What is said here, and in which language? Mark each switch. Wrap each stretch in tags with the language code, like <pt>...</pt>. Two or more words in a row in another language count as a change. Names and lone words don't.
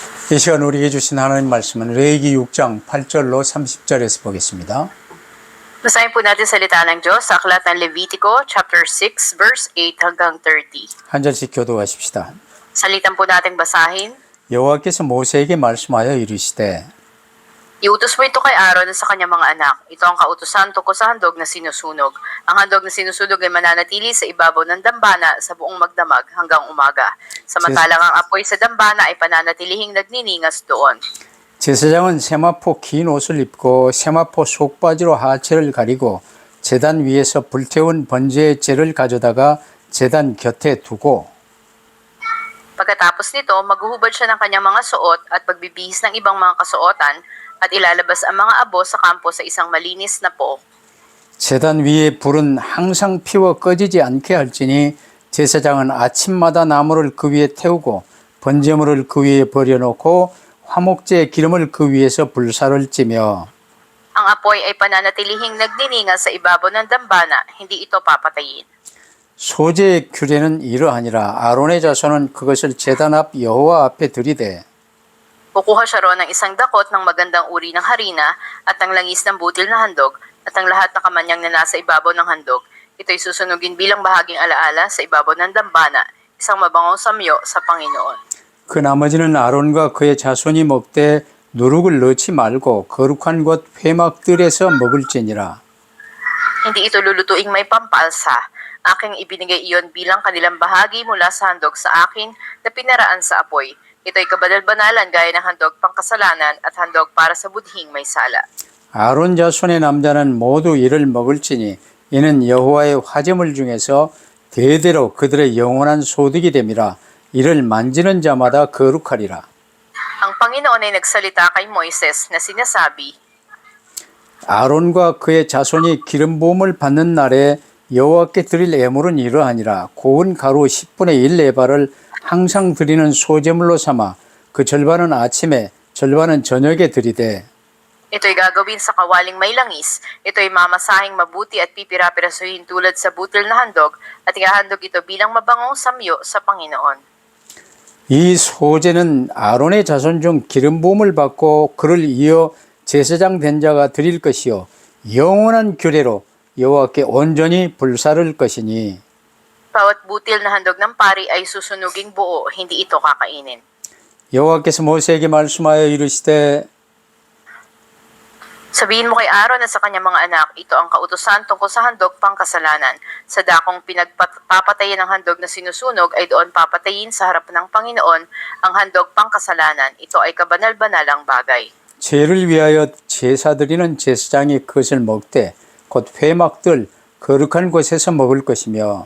<ko>이 시간 우리에게 주신 하나님 말씀은 레위기 6장 8절로 30절에서 보겠습니다.</ko> <tl>Basahin po natin salita ng Diyos sa aklat ng Levitico, chapter 6, verse 8 hanggang 30.</tl> <ko>한 절씩 교도하십시다.</ko> <tl>Salitan po nating basahin.</tl> <ko>여호와께서 모세에게 말씀하여 이르시되</ko> <tl>Iutos mo ito kay Aaron sa kanyang mga anak. Ito ang kautusan tungkol sa handog na sinusunog. Ang handog na sinusunog ay mananatili sa ibabaw ng dambana sa buong magdamag hanggang umaga. Samantalang ang apoy sa dambana ay pananatilihing nagniningas doon.</tl> <ko>제사장은 세마포 긴 옷을 입고 세마포 속바지로 하체를 가리고 제단 위에서 불태운 번제의 재를 가져다가 제단 곁에 두고</ko> <tl>Pagkatapos nito, maghuhubad siya ng kanyang mga suot at pagbibihis ng ibang mga kasuotan at ilalabas ang mga abo sa kampo sa isang malinis na pook.</tl> <ko>제단 위에 불은 항상 피워 꺼지지 않게 할지니 제사장은 아침마다 나무를 그 위에 태우고 번제물을 그 위에 버려놓고 화목제의 기름을 그 위에서 불사를 찌며</ko> <tl>Ang apoy ay pananatilihing nagniningas sa ibabaw ng dambana, hindi ito papatayin.</tl> <ko>소제의 규례는 이러하니라. 아론의 자손은 그것을 제단 앞 여호와 앞에 들이되</ko> <tl>Kukuha siya roon ng isang dakot ng magandang uri ng harina at ng langis ng butil na handog at ang lahat na kamanyang na nasa ibabaw ng handog. Ito'y susunugin bilang bahaging alaala sa ibabaw ng dambana, isang mabangong samyo sa Panginoon.</tl> <ko>그 나머지는 아론과 그의 자손이 먹되 누룩을 넣지 말고 거룩한 곳 회막들에서 먹을지니라.</ko> <tl>Hindi ito lulutuing may pampalsa. Aking ibinigay iyon bilang kanilang bahagi mula sa handog sa akin na pinaraan sa apoy. Ito'y kabanal-banalan gaya ng handog pangkasalanan at handog para sa budhing may sala.</tl> <ko>아론 자손의 남자는 모두 이를 먹을지니 이는 여호와의 화제물 중에서 대대로 그들의 영원한 소득이 됨이라. 이를 만지는 자마다 거룩하리라.</ko> <tl>Ang Panginoon ay nagsalita kay Moises na sinasabi,</tl> <ko>아론과 그의 자손이 기름 부음을 받는 날에 여호와께 드릴 예물은 이러하니라. 고운 가루 10분의 1 에바를 항상 드리는 소제물로 삼아 그 절반은 아침에 절반은 저녁에 드리되</ko> <tl>Ito'y gagawin sa kawaling may langis. Ito'y mamasahing mabuti at pipira-pirasuhin tulad sa butil na handog at ihahandog ito bilang mabangong samyo sa Panginoon.</tl> <ko>이 소제는 아론의 자손 중 기름 부음을 받고 그를 이어 제사장 된 자가 드릴 것이요 영원한 규례로 여호와께 온전히 불사를 것이니</ko> <tl>Bawat butil na handog ng pari ay susunuging buo, hindi ito kakainin.</tl> <ko>여호와께서 모세에게 말씀하여 이르시되</ko> <tl>Sabihin mo kay Aaron at sa kanyang mga anak, ito ang kautusan tungkol sa handog pangkasalanan. Sa dakong pinagpapatayin ng handog na sinusunog ay doon papatayin sa harap ng Panginoon ang handog pangkasalanan. Ito ay kabanal-banalang bagay.</tl> <ko>죄를 위하여 제사 드리는 제사장이 그것을 먹되 곧 회막들 거룩한 곳에서 먹을 것이며</ko>